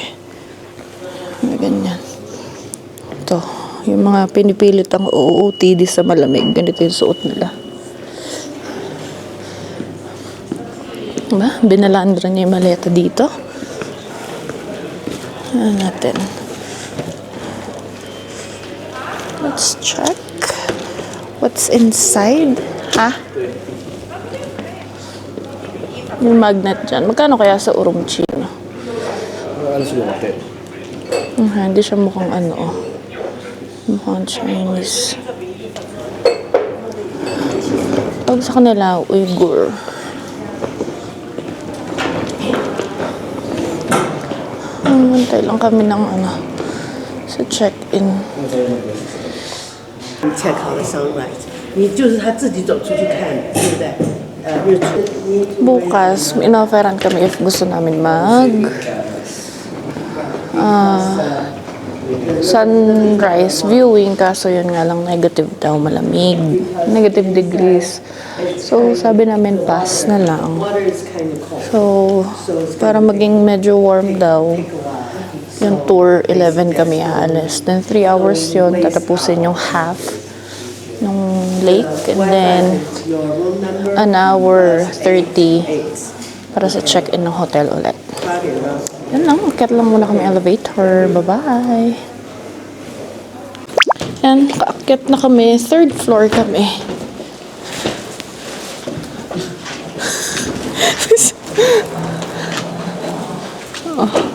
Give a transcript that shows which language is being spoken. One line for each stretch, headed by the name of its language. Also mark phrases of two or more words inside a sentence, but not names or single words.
Filipino: Ganyan. Ito. Yung mga pinipilit ang OOTD sa malamig. Ganito yung suot nila. Diba? Binalandra niya yung maleta dito. Ano natin?
English: Let's check. What's inside?
Filipino: Ha? Yung magnet dyan. Magkano kaya sa Urumqi? Ano siguro natin? Hindi siya mukhang ano, oh. Mukhang Chinese. Pag sa kanila, Uyghur. Mantay lang kami ng ano, sa check-in.
Chinese: check 好了 sunrise， 你就是他自己走出去看，对不对？日出。
Filipino: Bukas, in-offeran kami if gusto namin
English: sunrise viewing,
Filipino: kaso yun nga lang negative daw, malamig,
English: negative degrees.
Filipino: So sabi namin pass na lang. So para maging medyo warm daw yung tour, 11 kami aalis,
English: then 3 hours
Filipino: yun, tatapusin yung half ng lake,
English: and then an hour 30
Filipino: para sa check-in ng hotel ulit. Yan lang, akyat lang muna kami elevator. Bye-bye. Yan, kaakyat na kami. 3rd floor kami. Oh.